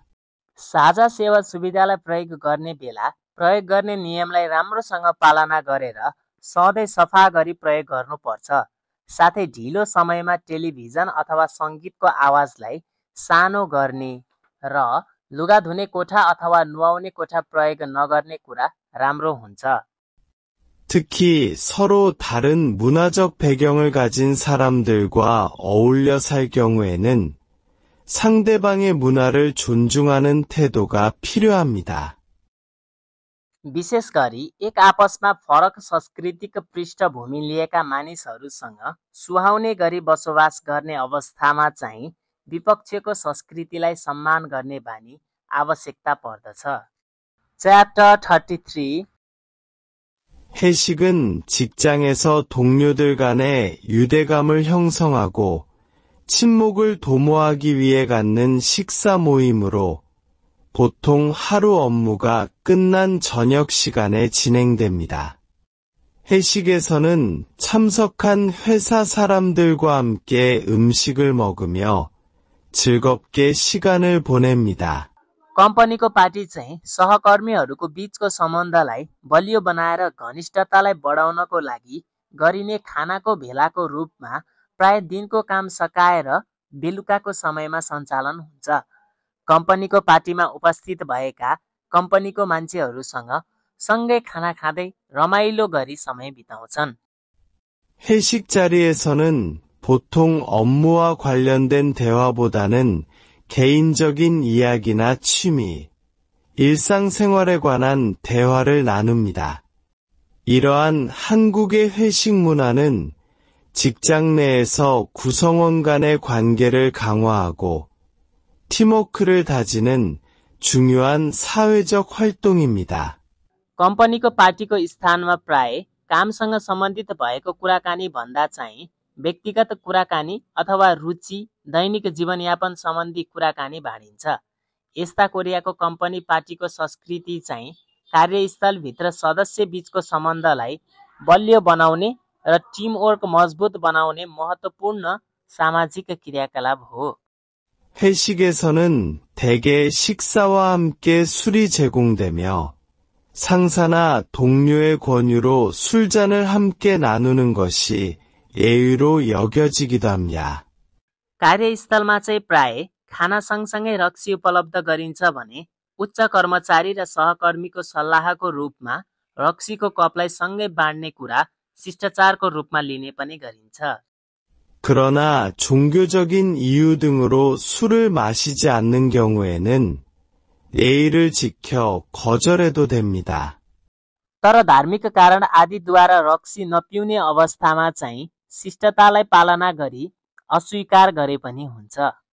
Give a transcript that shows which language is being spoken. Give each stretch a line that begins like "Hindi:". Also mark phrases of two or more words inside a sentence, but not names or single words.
Nepali: साझा सेवा सुविधालाई प्रयोग गर्ने बेला प्रयोग गर्ने नियमलाई राम्रोसँग पालना गरेर सधैँ सफा गरी प्रयोग गर्नुपर्छ। साथै ढिलो समयमा टेलिभिजन अथवा सङ्गीतको आवाजलाई सानो गर्ने र लुगा धुने कोठा अथवा नुहाउने कोठा प्रयोग नगर्ने कुरा राम्रो हुन्छ।
Korean: 특히 서로 다른 문화적 배경을 가진 사람들과 어울려 살 경우에는 상대방의 문화를 존중하는 태도가 필요합니다.
Nepali: विशेष गरी एक आपसमा फरक सांस्कृतिक पृष्ठभूमि लिएका मानिसहरूसँग सुहाउने गरी बसोबास गर्ने अवस्थामा चाहिँ विपक्षको संस्कृतिलाई सम्मान गर्ने बानी आवश्यकता पर्दछ। च्याप्टर 33
Korean: 회식은 직장에서 동료들 간의 유대감을 형성하고 친목을 도모하기 위해 갖는 식사 모임으로 보통 하루 업무가 끝난 저녁 시간에 진행됩니다. 회식에서는 참석한 회사 사람들과 함께 음식을 먹으며 즐겁게 시간을 보냅니다.
Nepali: कम्पनीको पार्टी चाहिँ सहकर्मीहरूको बीचको सम्बन्धलाई बलियो बनाएर घनिष्ठतालाई बढाउनको लागि गरिने खानाको भेलाको रूपमा प्राय दिनको काम सकाएर बेलुकाको समयमा सञ्चालन हुन्छ। कम्पनीको पार्टीमा उपस्थित भएका कम्पनीको मान्छेहरूसँग सँगै खाना खाँदै रमाइलो गरी समय बिताउँछन्।
Korean: 회식 자리에서는 보통 업무와 관련된 대화보다는 개인적인 이야기나 취미, 일상생활에 관한 대화를 나눕니다. 이러한 한국의 회식 문화는 직장 내에서 구성원 간의 관계를 강화하고 팀워크를 다지는 중요한 사회적 활동입니다.
Nepali: कम्पनीको पार्टीको स्थानमा प्राय कामसँग सम्बन्धित भएको कुराकानी भन्दा चाहिँ व्यक्तिगत कुराकानी अथवा रुचि, दैनिक जीवनयापन सम्बन्धी कुराकानी बाँडिन्छ। यस्ता कोरियाको कम्पनी पार्टीको संस्कृति चाहिँ कार्यस्थलभित्र सदस्य बीचको सम्बन्धलाई बलियो बनाउने र टिमवर्क मजबुत बनाउने महत्त्वपूर्ण सामाजिक क्रियाकलाप हो।
Korean: 회식에서는 대개 식사와 함께 술이 제공되며 상사나 동료의 권유로 술잔을 함께 나누는 것이 예의로 여겨지기도 합니다.
Nepali: कार्यस्थलमा चाहिँ प्राय खाना सँगसँगै रक्सी उपलब्ध गरिन्छ भने उच्च कर्मचारी र सहकर्मीको सल्लाहको रूपमा रक्सीको कपलाई सँगै बाँड्ने कुरा शिष्टाचारको रूपमा लिने पनि गरिन्छ।
Korean: 그러나 종교적인 이유 등으로 술을 마시지 않는 경우에는 예의를 지켜 거절해도 됩니다.
Nepali: तर धार्मिक कारण आदिद्वारा रक्सी नपिउने अवस्थामा चाहिँ शिष्टतालाई पालना गरी अस्वीकार गरे पनि हुन्छ।